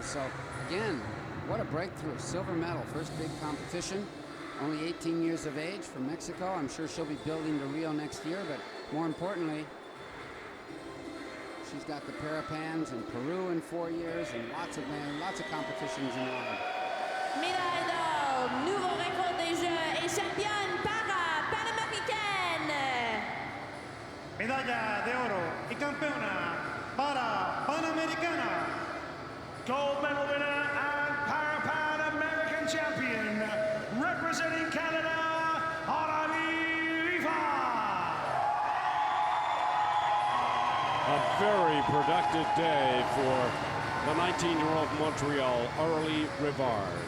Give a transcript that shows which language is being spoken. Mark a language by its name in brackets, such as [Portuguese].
[English] So again, what a breakthrough. Silver medal, first big competition. Only 18 years of age from Mexico. I'm sure she'll be building to Rio next year, but more importantly, she's got the Parapans in Peru in 4 years and lots of competitions in line. [French] Médaille d'or, nouveau record des Jeux et championne Parapan American. [Spanish] Medalla de oro y campeona para Panamericana. [English] Gold medal winner and Parapan American champion, representing Canada, Aurélie Rivard. A very productive day for the 19-year-old Montreal, Aurélie Rivard.